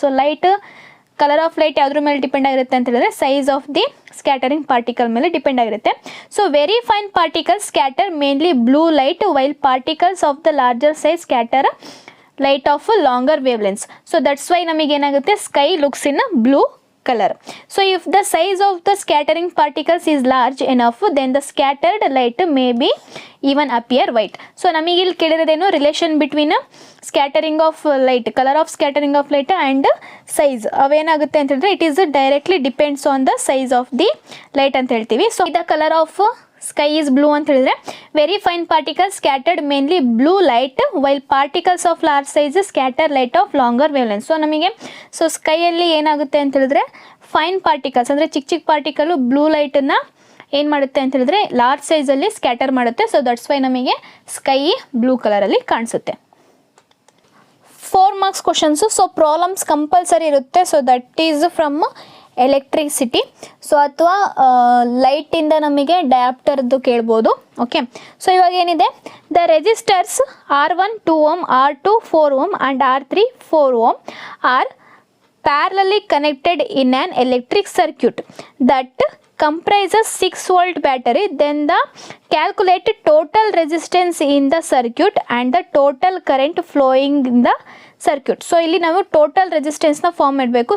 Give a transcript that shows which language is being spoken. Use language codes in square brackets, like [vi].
[kn] So light colour of light ಯಾವುದ್ರ ಮೇಲೆ depend ಆಗಿರುತ್ತೆ ಅಂತ ಹೇಳಿದ್ರೆ size of the scattering particle ಮೇಲೆ ಡಿಪೆಂಡ್ ಆಗಿರುತ್ತೆ. [en] So very fine particle scatter mainly blue light while particles of the larger size scatter light of longer wavelengths. So that's why [kn] ನಮಗೆ ಏನಾಗುತ್ತೆ [en] Sky looks in blue color. So if the size of the scattering particles is large enough, then the scattered light may be even appear white. [kn] So ನಮಗೆ ಇಲ್ಲಿ ಕೇಳಿರೋದೇನು, relation between scattering of light, colour of scattering of light and size ಅವೇನಾಗುತ್ತೆ ಅಂತ ಹೇಳಿದ್ರೆ [en] it is directly depends on the size of the light [kn] ಅಂತ ಹೇಳ್ತೀವಿ. So the colour of sky is blue ಅಂತ ಹೇಳಿದ್ರೆ [en] Very fine particle scattered mainly blue light while particles of large size scatter light of longer wavelength. [kn] So ನಮಗೆ so ಸ್ಕೈಯಲ್ಲಿ ಏನಾಗುತ್ತೆ ಅಂತ ಹೇಳಿದ್ರೆ fine particles ಅಂದರೆ ಚಿಕ್ಕ ಚಿಕ್ಕ ಪಾರ್ಟಿಕಲ್ ಬ್ಲೂ ಲೈಟನ್ನು ಏನು ಮಾಡುತ್ತೆ ಅಂತ ಹೇಳಿದ್ರೆ ಲಾರ್ಜ್ ಸೈಜಲ್ಲಿ ಸ್ಕ್ಯಾಟರ್ ಮಾಡುತ್ತೆ. ಸೊ ದಟ್ಸ್ ವೈ ನಮಗೆ ಸ್ಕೈ ಬ್ಲೂ ಕಲರಲ್ಲಿ ಕಾಣಿಸುತ್ತೆ. 4 marks questions. So problems compulsory ಇರುತ್ತೆ. [en] So that is from electricity. [kn] So ಅಥವಾ ಲೈಟಿಂದ ನಮಗೆ ಡಯಾಪ್ಟರ್ದು ಕೇಳ್ಬೋದು. [en] okay, [kn] ಸೊ ಇವಾಗ ಏನಿದೆ, [en] The resistors R1 2 ohm, R2 4 ohm and R3 4 ohm are parallelly connected in an electric circuit that comprises 6 volt battery, then the calculate total resistance in the circuit and the total current flowing in the circuit. [kn] So ಇಲ್ಲಿ ನಾವು total resistance ನ form ಮಾಡಬೇಕು.